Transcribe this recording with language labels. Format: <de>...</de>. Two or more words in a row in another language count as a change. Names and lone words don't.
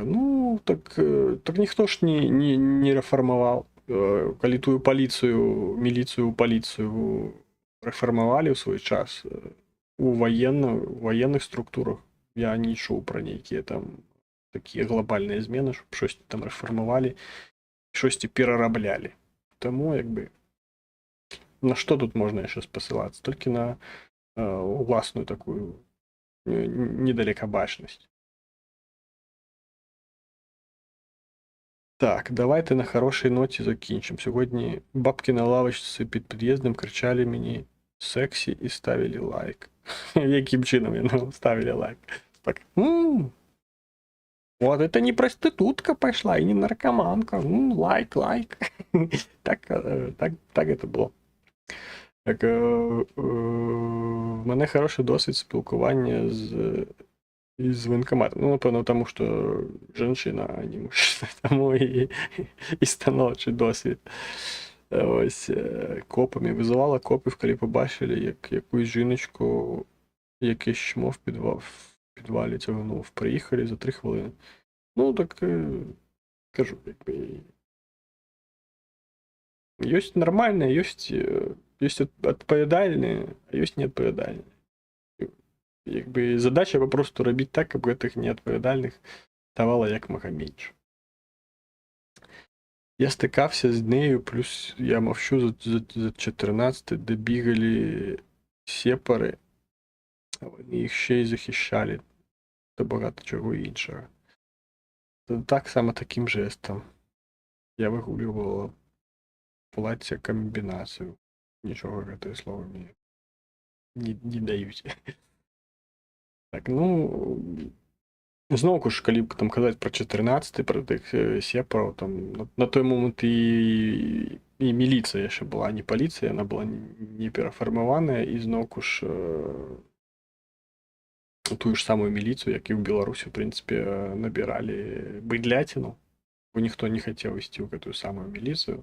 <be>Ну, так ніхто ж не рэфармаваў. Калі тую міліцыю, паліцыю рэфармавалі ў свой час у ваенных структурах, я не чуў пра нейкія там такія глобальныя змены,</be> <uk>щоб щось там</uk> <be>рэфармавалі, щось перараблялі. Таму, як бы, на што тут можна яшчэ спасылацца? Толькі на уласную такую недалекабачнасць.</be> <uk>Так, давайте на хорошій ноті закінчимо. Сьогодні бабки на лавочці під під'їздом кричали мені «сексі» і ставили лайк. Яким чином я ставили лайк? Так,</uk> <ru>вот это не проститутка пошла и не наркоманка.</ru> <uk>Лайк. Так это було. Так, в мене хороший досвід спілкування з воєнкоматом. Ну, напевно, тому що жінка, а не мужчина. Тому і становчий досвід. Ось, копами. Визивала копів, коли побачили, як якусь жіночку, якийсь чмо в підвалі тягнув. Приїхали за 3 хвилини. Ну, так, кажу, якби...</uk> <ru>Есть нормальные, есть адпавядальныя, а есть неадпавядальныя.</ru> <uk>Якби задача</uk> <be>попросту рабіць так, каб гэтых неадпавядальных ставала як мага менш. Я стыкаўся з нею,</be> <uk>плюс я мовчу за 14 добігали сепари, вони їх ще й захищали та багато чого іншого. Так само таким жестом я вигулювала плаття комбінацію.</uk> <be>Нічого гэтае слова мне не даюць. Так, ну, зноўку ж, калі там казаць пра 14, пра тых сепараў, там, на той момант і міліцыя яшчэ была, не паліцыя, яна была не перафармаваная, і зноўку ж тую ж самую міліцыю, як і ў Беларусі, в прынцыпе, набіралі быдляціну, бо ніхто не хацеў ісці ў гэтую самую міліцыю.</be>